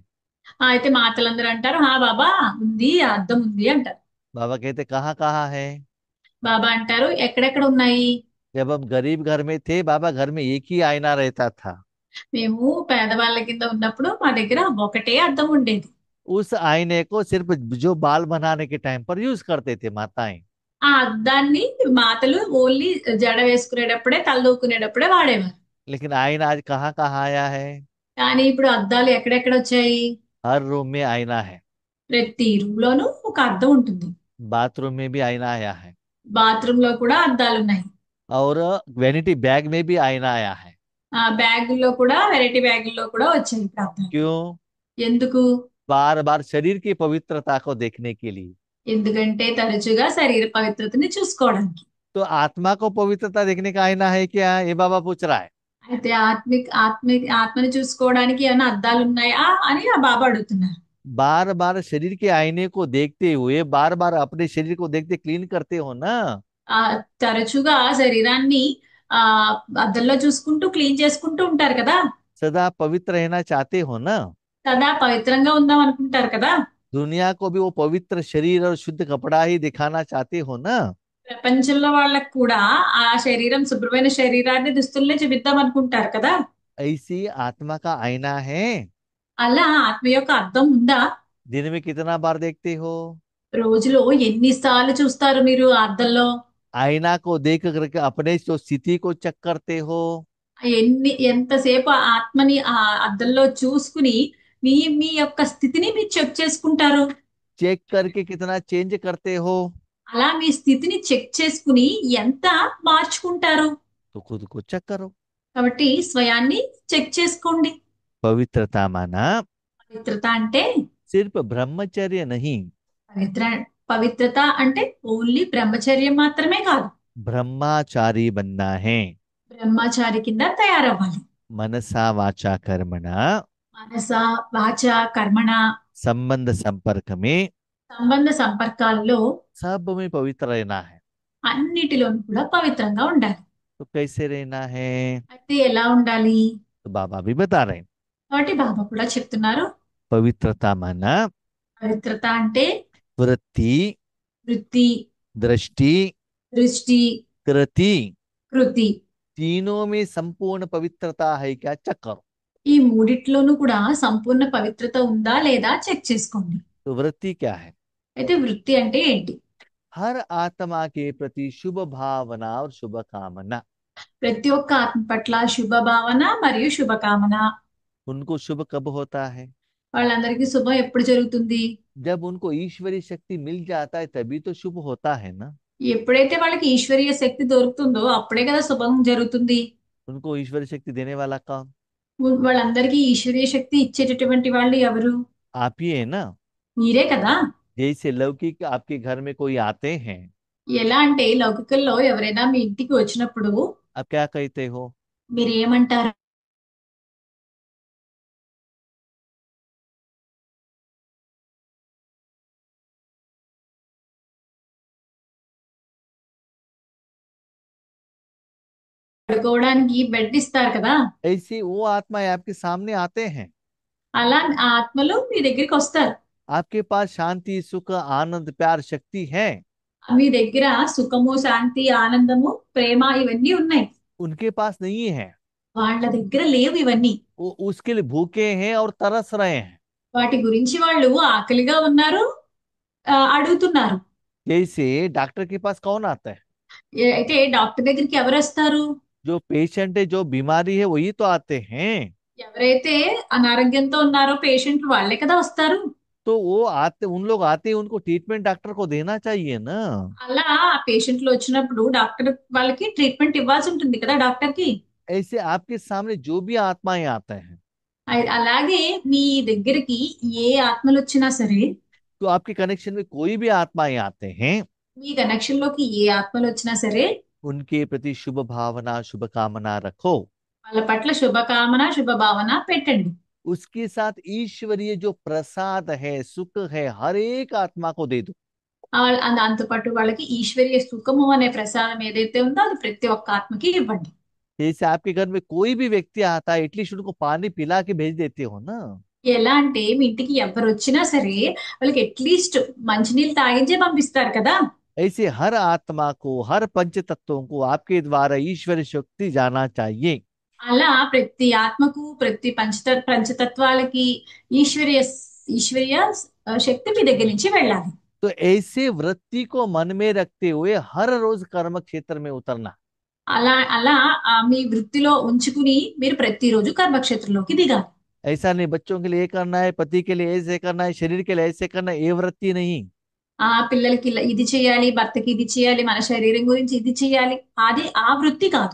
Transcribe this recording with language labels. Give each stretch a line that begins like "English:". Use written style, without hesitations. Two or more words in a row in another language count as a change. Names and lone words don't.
Telugu: అయితే మాతలందరూ అంటారు హా బాబా ఉంది, ఆ అద్దం ఉంది అంటారు.
Hindi: बाबा कहते कहाँ कहाँ है?
Telugu: బాబా అంటారు ఎక్కడెక్కడ ఉన్నాయి.
Hindi: जब हम गरीब घर में थे बाबा घर में एक ही आईना रहता था।
Telugu: మేము పేదవాళ్ళ కింద ఉన్నప్పుడు మా దగ్గర ఒకటే అద్దం ఉండేది.
Hindi: उस आईने को सिर्फ जो बाल बनाने के टाइम पर यूज करते थे माताएं।
Telugu: ఆ అద్దాన్ని మాతలు ఓన్లీ జడ వేసుకునేటప్పుడే తలదూకునేటప్పుడే వాడేవారు.
Hindi: लेकिन आईना आज कहाँ कहाँ आया है?
Telugu: కానీ ఇప్పుడు అద్దాలు ఎక్కడెక్కడ వచ్చాయి.
Hindi: हर रूम में आईना है।
Telugu: ప్రతి రూమ్ లోనూ ఒక అద్దం ఉంటుంది.
Hindi: बाथरूम में भी आईना आया है।
Telugu: బాత్రూమ్ లో కూడా అద్దాలు ఉన్నాయి.
Hindi: और वैनिटी बैग में भी आईना आया है।
Telugu: ఆ బ్యాగుల్లో కూడా, వెరైటీ బ్యాగుల్లో కూడా వచ్చాయి ఇప్పుడు అద్దాలు.
Hindi: क्यों?
Telugu: ఎందుకు?
Hindi: बार बार शरीर की पवित्रता को देखने के लिए।
Telugu: ఎందుకంటే తరచుగా శరీర పవిత్రతని చూసుకోవడానికి.
Hindi: तो आत्मा को पवित्रता देखने का आईना है क्या, ये बाबा पूछ रहा है।
Telugu: అయితే ఆత్మని చూసుకోవడానికి ఏమైనా అద్దాలు ఉన్నాయా అని ఆ బాబా అడుగుతున్నారు.
Hindi: बार बार शरीर के आईने को देखते हुए बार बार अपने शरीर को देखते क्लीन करते हो ना।
Telugu: ఆ తరచుగా శరీరాన్ని ఆ అద్దంలో చూసుకుంటూ క్లీన్ చేసుకుంటూ ఉంటారు కదా.
Hindi: सदा पवित्र रहना चाहते हो ना।
Telugu: సదా పవిత్రంగా ఉందాం అనుకుంటారు కదా.
Hindi: दुनिया को भी वो पवित्र शरीर और शुद्ध कपड़ा ही दिखाना चाहते हो ना।
Telugu: ప్రపంచంలో వాళ్ళకు కూడా ఆ శరీరం, శుభ్రమైన శరీరాన్ని దుస్తుల్ని చూపిద్దాం అనుకుంటారు కదా.
Hindi: ऐसी आत्मा का आईना है।
Telugu: అలా ఆత్మ యొక్క అద్దం ఉందా?
Hindi: दिन में कितना बार देखते हो?
Telugu: రోజులో ఎన్నిసార్లు చూస్తారు మీరు ఆ అద్దంలో?
Hindi: आईना को देख करके अपने जो स्थिति को चेक करते हो।
Telugu: ఎంతసేపు ఆ ఆత్మని ఆ అద్దంలో చూసుకుని మీ మీ యొక్క స్థితిని మీరు చెక్ చేసుకుంటారు.
Hindi: चेक करके कितना चेंज करते हो।
Telugu: అలా మీ స్థితిని చెక్ చేసుకుని ఎంత మార్చుకుంటారు.
Hindi: तो खुद को चेक करो।
Telugu: కాబట్టి స్వయాన్ని చెక్ చేసుకోండి.
Hindi: पवित्रता माना
Telugu: పవిత్రత అంటే,
Hindi: सिर्फ ब्रह्मचर्य नहीं,
Telugu: పవిత్ర పవిత్రత అంటే ఓన్లీ బ్రహ్మచర్యం మాత్రమే కాదు.
Hindi: ब्रह्मचारी बनना है।
Telugu: బ్రహ్మచారి కింద తయారవ్వాలి.
Hindi: मनसा वाचा कर्मणा
Telugu: మనస, వాచ, కర్మణ,
Hindi: संबंध संपर्क में
Telugu: సంబంధ సంపర్కాల్లో
Hindi: सब में पवित्र रहना है।
Telugu: అన్నిటిలోనూ కూడా పవిత్రంగా ఉండాలి.
Hindi: तो कैसे रहना है?
Telugu: అయితే ఎలా ఉండాలి?
Hindi: तो बाबा भी बता रहे हैं।
Telugu: కాబట్టి బాబా కూడా చెప్తున్నారు.
Hindi: पवित्रता माना
Telugu: పవిత్రత అంటే
Hindi: वृत्ति,
Telugu: వృత్తి,
Hindi: दृष्टि,
Telugu: దృష్టి,
Hindi: कृति,
Telugu: కృతి.
Hindi: तीनों में संपूर्ण पवित्रता है क्या, चेक करो।
Telugu: ఈ మూడిట్లోనూ కూడా సంపూర్ణ పవిత్రత ఉందా లేదా చెక్ చేసుకోండి.
Hindi: तो वृत्ति क्या है?
Telugu: అయితే వృత్తి అంటే ఏంటి?
Hindi: हर आत्मा के प्रति शुभ भावना और शुभ कामना।
Telugu: ప్రతి ఒక్క ఆత్మ పట్ల శుభ భావన మరియు శుభకామన.
Hindi: उनको शुभ कब होता है?
Telugu: వాళ్ళందరికీ శుభం ఎప్పుడు జరుగుతుంది?
Hindi: जब उनको ईश्वरीय शक्ति मिल जाता है तभी तो शुभ होता है ना।
Telugu: ఎప్పుడైతే వాళ్ళకి ఈశ్వరీయ శక్తి దొరుకుతుందో అప్పుడే కదా శుభం జరుగుతుంది.
Hindi: उनको ईश्वरीय शक्ति देने वाला कौन?
Telugu: వాళ్ళందరికీ ఈశ్వరీయ శక్తి ఇచ్చేటటువంటి వాళ్ళు ఎవరు?
Hindi: आप ही है ना।
Telugu: మీరే కదా.
Hindi: जैसे लौकिक आपके घर में कोई आते हैं,
Telugu: ఎలా అంటే లౌకికల్లో ఎవరైనా మీ ఇంటికి వచ్చినప్పుడు
Hindi: आप क्या कहते हो?
Telugu: మీరు ఏమంటారు? పడుకోవడానికి బెడ్ ఇస్తారు కదా.
Hindi: ऐसे वो आत्माएं आपके सामने आते हैं।
Telugu: అలా ఆ ఆత్మలు మీ దగ్గరికి వస్తారు.
Hindi: आपके पास शांति, सुख, आनंद, प्यार, शक्ति है।
Telugu: మీ దగ్గర సుఖము, శాంతి, ఆనందము, ప్రేమ ఇవన్నీ ఉన్నాయి.
Hindi: उनके पास नहीं है।
Telugu: వాళ్ళ దగ్గర లేవు ఇవన్నీ.
Hindi: वो उसके लिए भूखे हैं और तरस रहे हैं।
Telugu: వాటి గురించి వాళ్ళు ఆకలిగా ఉన్నారు, అడుగుతున్నారు.
Hindi: जैसे डॉक्टर के पास कौन आता है?
Telugu: అయితే డాక్టర్ దగ్గరికి ఎవరు వస్తారు?
Hindi: जो पेशेंट है, जो बीमारी है, वही तो आते हैं।
Telugu: ఎవరైతే అనారోగ్యంతో ఉన్నారో పేషెంట్ వాళ్ళే కదా వస్తారు.
Hindi: तो वो आते, उन लोग आते हैं, उनको ट्रीटमेंट डॉक्टर को देना चाहिए ना।
Telugu: అలా ఆ పేషెంట్లు వచ్చినప్పుడు డాక్టర్ వాళ్ళకి ట్రీట్మెంట్ ఇవ్వాల్సి ఉంటుంది కదా డాక్టర్ కి.
Hindi: ऐसे आपके सामने जो भी आत्माएं आते हैं,
Telugu: అలాగే మీ దగ్గరికి ఏ ఆత్మలు వచ్చినా సరే,
Hindi: तो आपके कनेक्शन में कोई भी आत्माएं आते हैं,
Telugu: మీ కనెక్షన్ లోకి ఏ ఆత్మలు వచ్చినా సరే
Hindi: उनके प्रति शुभ भावना, शुभ कामना रखो।
Telugu: వాళ్ళ పట్ల శుభకామన, శుభ భావన పెట్టండి.
Hindi: उसके साथ ईश्वरीय जो प्रसाद है, सुख है, हर एक आत्मा को दे दो।
Telugu: దాంతో పాటు వాళ్ళకి ఈశ్వరీయ సుఖము అనే ప్రసాదం ఏదైతే ఉందో అది ప్రతి ఒక్క ఆత్మకి ఇవ్వండి.
Hindi: जैसे आपके घर में कोई भी व्यक्ति आता है, एटलीस्ट उनको पानी पिला के भेज देते हो ना।
Telugu: ఎలా అంటే మీ ఇంటికి ఎవరు వచ్చినా సరే వాళ్ళకి అట్లీస్ట్ మంచినీళ్ళు తాగించే పంపిస్తారు కదా.
Hindi: ऐसे हर आत्मा को, हर पंच तत्वों को आपके द्वारा ईश्वरीय शक्ति जाना चाहिए।
Telugu: అలా ప్రతి ఆత్మకు, ప్రతి పంచతత్వాలకి ఈశ్వరీయ ఈశ్వరీయ శక్తి మీ దగ్గర నుంచి వెళ్ళాలి.
Hindi: तो ऐसे वृत्ति को मन में रखते हुए हर रोज कर्म क्षेत्र में उतरना।
Telugu: అలా అలా మీ వృత్తిలో ఉంచుకుని మీరు ప్రతిరోజు కర్మక్షేత్రంలోకి దిగాలి.
Hindi: ऐसा नहीं बच्चों के लिए ये करना है, पति के लिए ऐसे करना है, शरीर के लिए ऐसे करना है, ये वृत्ति नहीं।
Telugu: ఆ పిల్లలకి ఇది చేయాలి, భర్తకి ఇది చేయాలి, మన శరీరం గురించి ఇది చేయాలి, అది ఆ వృత్తి కాదు.